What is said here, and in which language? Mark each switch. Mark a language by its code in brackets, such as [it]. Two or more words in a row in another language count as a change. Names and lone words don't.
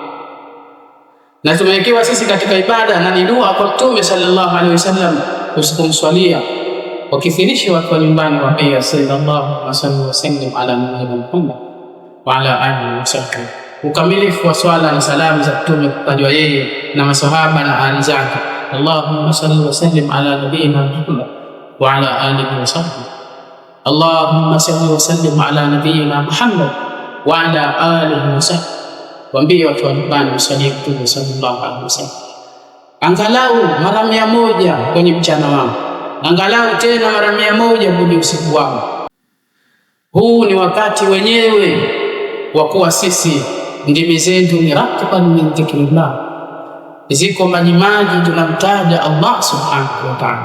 [sw] Na tumewekewa sisi katika ibada na ni dua kwa Mtume [ar] صلى الله عليه وسلم [sw] usikumswalia, wakithirisha watu wa nyumbani wapia [ar] صلى الله عليه وسلم على نبينا محمد وعلى آله وسلم. [sw] Ukamilifu wa swala na salamu za Mtume kutajwa yeye na masahaba na ali zake. [ar] اللهم صل وسلم على نبينا محمد وعلى آله وسلم. اللهم صل وسلم على نبينا محمد وعلى آله وسلم. [sw] Waambie watu wa nyumbani msalie Mtume [ar] صلى الله عليه وسلم [sw] angalau mara 100 kwenye mchana wao, angalau tena mara 100 kwenye usiku wao. Huu ni wakati wenyewe wa kuwa sisi ndimi zetu ni [ar] رطبة من ذكر الله, [sw] ziko majimaji tunamtaja Allah [ar] سبحانه وتعالى.